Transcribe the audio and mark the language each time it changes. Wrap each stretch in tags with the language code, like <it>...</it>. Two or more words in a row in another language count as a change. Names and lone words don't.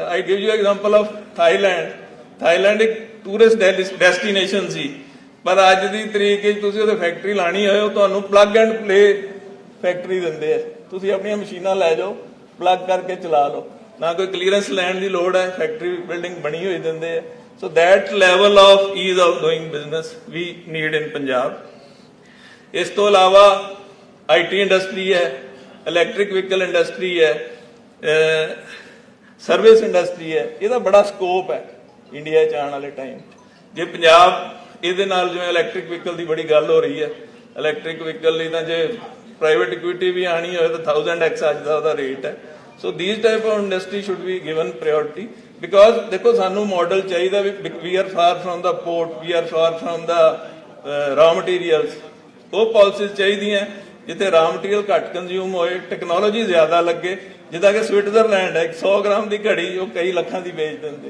<en>I give you example of</en> <pa>ਥਾਈਲੈਂਡ ਇੱਕ</pa> <en>tourist destination</en> <pa>ਸੀ, ਪਰ ਅੱਜ ਦੀ ਤਰੀਕ ਵਿੱਚ ਤੁਸੀਂ ਉਹਦੇ ਫੈਕਟਰੀ ਲਾਣੀ ਹੋਏ, ਉਹ ਤੁਹਾਨੂੰ</pa> <en>plug and play factory</en> <pa>ਦਿੰਦੇ ਆ, ਤੁਸੀਂ ਆਪਣੀਆਂ ਮਸ਼ੀਨਾਂ ਲੈ ਜਾਓ, ਪਲੱਗ ਕਰਕੇ ਚਲਾ ਲਓ, ਨਾ ਕੋਈ ਕਲੀਅਰੈਂਸ ਲੈਣ ਦੀ ਲੋੜ ਹੈ,</pa> <en>factory building</en> <pa>ਬਣੀ ਹੋਈ ਦਿੰਦੇ ਆ।</pa> <en>ਸੋ that level of ease of doing business we need in Punjab.</en> <pa>ਇਸ ਤੋਂ ਇਲਾਵਾ IT ਇੰਡਸਟਰੀ ਹੈ,</pa> <en>electric vehicle industry</en> <pa>ਹੈ,</pa> <en>service industry</en> <pa>ਹੈ, ਇਹਦਾ ਬੜਾ ਸਕੋਪ ਹੈ ਇੰਡੀਆ 'ਚ ਆਉਣ ਵਾਲੇ ਟਾਈਮ। ਜੇ ਪੰਜਾਬ ਇਹਦੇ ਨਾਲ, ਜਿਵੇਂ</pa> <en>electric vehicle</en> <pa>ਦੀ ਬੜੀ ਗੱਲ ਹੋ ਰਹੀ ਹੈ,</pa> <en>electric vehicle</en> <pa>ਲਈ ਤਾਂ ਜੇ</pa> <en>private equity</en> <pa>ਵੀ ਆਣੀ ਹੋਏ ਤਾਂ 1000x ਅੱਜ ਦਾ ਉਹਦਾ ਰੇਟ ਹੈ। ਸੋ</pa> <en>these type of industry should be given priority, because</en> <pa>ਦੇਖੋ ਸਾਨੂੰ ਮਾਡਲ ਚਾਹੀਦਾ</pa> <en>we are far from the port, we are far from the raw materials,</en> <pa>ਉਹ ਪਾਲਿਸੀਜ਼ ਚਾਹੀਦੀਆਂ ਜਿੱਥੇ</pa> <en>raw material</en> <pa>ਘੱਟ ਕੰਜ਼ਿਊਮ ਹੋਏ, ਟੈਕਨੋਲੋਜੀ ਜ਼ਿਆਦਾ ਲੱਗੇ, ਜਿੱਦਾਂ ਕਿ ਸਵਿਟਜ਼ਰਲੈਂਡ ਹੈ, 100 ਗ੍ਰਾਮ ਦੀ ਘੜੀ ਉਹ ਕਈ ਲੱਖਾਂ ਦੀ ਵੇਚ ਦਿੰਦੇ।</pa>